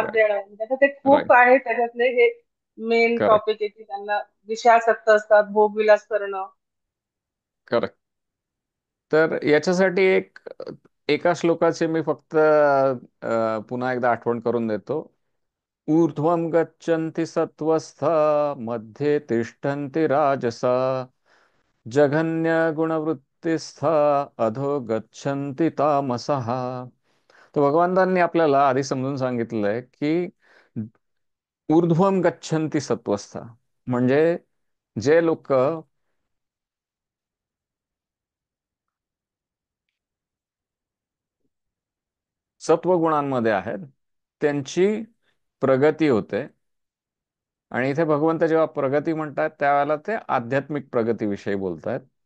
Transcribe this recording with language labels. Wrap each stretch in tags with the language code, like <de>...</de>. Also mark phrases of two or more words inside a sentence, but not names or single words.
<mr>त्रास राईट. देणं, त्याचं ते खूप राईट. आहे. त्याच्यातले हे मेन करेक्ट. टॉपिक आहे की त्यांना विषयासक्त असतात, भोगविलास करणं. करेक्ट. तर याच्यासाठी एका श्लोकाचे मी फक्त पुन्हा एकदा आठवण करून देतो.</mr> <sa>ऊर्ध्वं गच्छन्ति सत्त्वस्था मध्ये तिष्ठन्ति राजसा जघन्य गुणवृत्तिस्था अधो गच्छन्ति तामसः.</sa> <mr>तर भगवंतांनी आपल्याला आधी समजून सांगितलंय की</mr> <sa>ऊर्ध्वं गच्छन्ति सत्त्वस्था</sa> <mr>म्हणजे जे लोक सत्वगुणांमध्ये आहेत त्यांची प्रगती होते. आणि इथे भगवंत जेव्हा प्रगती म्हणतात त्यावेळेला ते आध्यात्मिक प्रगतीविषयी बोलतात.</mr>